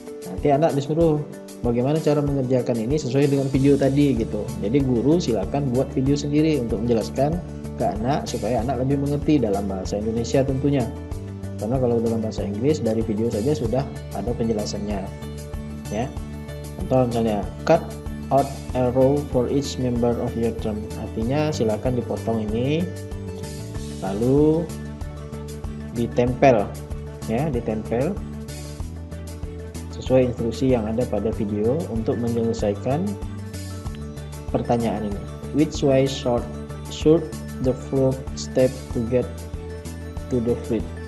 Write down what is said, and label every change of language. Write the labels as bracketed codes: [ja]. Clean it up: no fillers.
[id] Nanti anak disuruh bagaimana cara mengerjakan ini sesuai dengan video tadi gitu. Jadi guru silakan buat video sendiri untuk menjelaskan ke anak supaya anak lebih mengerti dalam bahasa Indonesia tentunya. Karena kalau dalam bahasa Inggris dari video saja sudah ada penjelasannya, ya. Contoh misalnya [en] cut out a row for each member of your term. [id] Artinya silakan dipotong ini lalu ditempel, ya, ditempel sesuai instruksi yang ada pada video untuk menyelesaikan pertanyaan ini. [en] Which way should the frog step to get to the fruit?